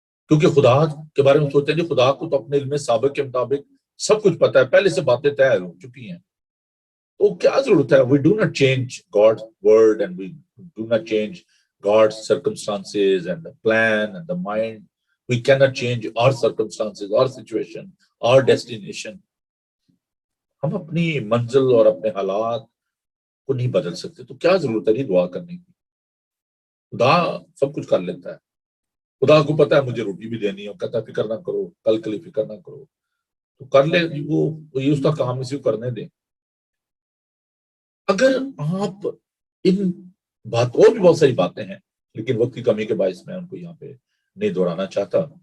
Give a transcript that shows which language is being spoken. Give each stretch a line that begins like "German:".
Urdu: کیونکہ خدا کے بارے میں سوچتے ہیں جی خدا کو تو اپنے علم سابق کے مطابق سب کچھ پتا ہے، پہلے سے باتیں طے ہو چکی ہیں، تو کیا ضرورت ہے.
English: We do not change God word and we do not change God circumstances and the plan and the mind. We cannot change our circumstances, our situation, our destination.
Urdu: ہم اپنی منزل اور اپنے حالات کو نہیں بدل سکتے، تو کیا ضرورت ہے دعا کرنے کی. خدا سب کچھ کر لیتا ہے. خدا کو پتا ہے مجھے روٹی بھی دینی ہے، کہتا ہے فکر نہ کرو، کل کے لیے فکر نہ کرو، تو کر لے. وہ یہ اس کا کام اسی کو کرنے دیں. اگر آپ ان بات اور بھی بہت ساری باتیں ہیں لیکن وقت کی کمی کے باعث میں ان کو یہاں پہ نہیں دہرانا چاہتا.